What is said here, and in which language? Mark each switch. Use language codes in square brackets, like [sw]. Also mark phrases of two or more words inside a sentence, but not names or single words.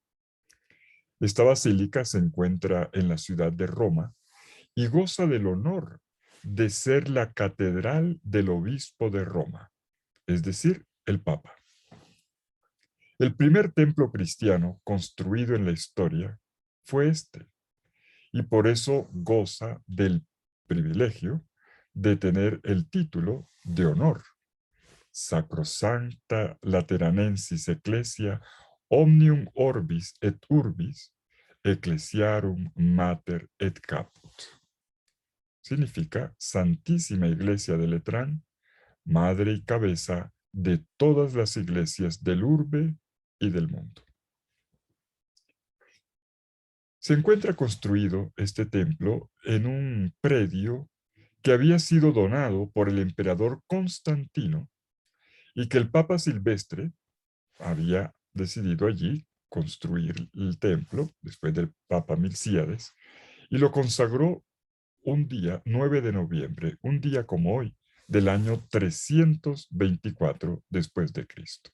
[es] Esta basílica se encuentra en la ciudad de Roma y goza del honor de ser la catedral del obispo de Roma, es decir, el Papa. El primer templo cristiano construido en la historia fue este, y por eso goza del privilegio de tener el título de honor, [la] Sacrosancta Lateranensis Ecclesia Omnium Orbis et Urbis Ecclesiarum Mater et Caput. [es] Significa Santísima Iglesia de Letrán, madre y cabeza de todas las iglesias del urbe y del mundo. Se encuentra construido este templo en un predio que había sido donado por el emperador Constantino y que el Papa Silvestre había decidido allí construir el templo después del Papa Milcíades y lo consagró un día 9 de noviembre, un día como hoy, del año 324 después de Cristo.